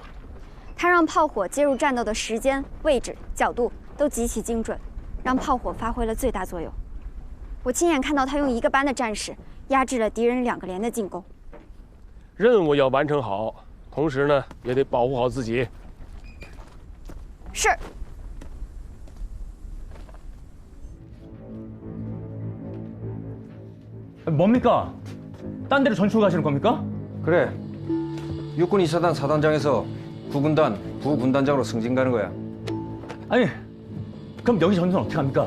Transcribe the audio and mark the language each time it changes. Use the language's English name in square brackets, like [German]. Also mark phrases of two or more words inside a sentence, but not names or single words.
[Chinese] 他让炮火接入战斗的时间、位置、角度都极其精准，让炮火发挥了最大作用。我亲眼看到他用1个班的战士压制了敌人2个连的进攻。任务要完成好，同时呢也得保护好自己。是。 [Korean] 뭡니까? 딴 데로 전출 가시는 겁니까? 그래. 육군 2사단 사단장에서 구군단 부군단장으로 승진 가는 거야. 아니, 그럼 여기 전선 어떻게 합니까?